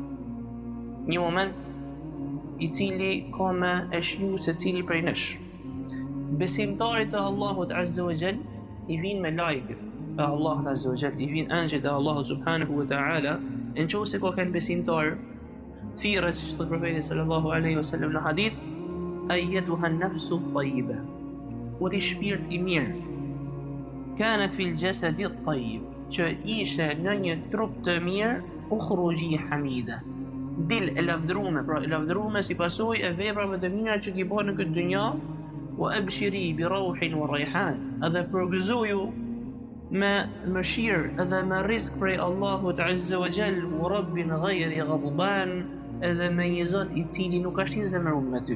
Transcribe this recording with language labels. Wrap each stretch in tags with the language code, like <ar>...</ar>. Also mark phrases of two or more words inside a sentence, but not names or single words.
<sq>Një moment i cili ka me e shiju se cili prej nesh. Besimtarit e Allahut</sq> <ar>عز وجل</ar> <sq>i vin me lajke e Allahut</sq> <ar>عز وجل,</ar> <sq>i vin angjët e Allahut</sq> <ar>سبحانه وتعالى,</ar> <sq>në qoftë se ka kanë besimtar, thirret që thot profeti</sq> <ar>صلى الله عليه وسلم</ar> <sq>në hadith,</sq> <ar>أيتها النفس الطيبة,</ar> <sq>u di shpirt i mirë,</sq> <ar>كانت في الجسد الطيب,</ar> <sq>që ishe në një trup të mirë,</sq> <ar>اخرجي حميدة,</ar> <sq>dil e lavdrume, pra e lavdrume si pasojë e veprave të mira që ki bën në këtë dynja,</sq> <ar>وأبشري بروح وريحان,</ar> <sq>edhe përgëzoju me mëshirë edhe me rizq prej Allahut</sq> <ar>عز وجل, ورب غير غضبان,</ar> <sq>edhe me një Zot i cili nuk është i zemëruar me ty.</sq>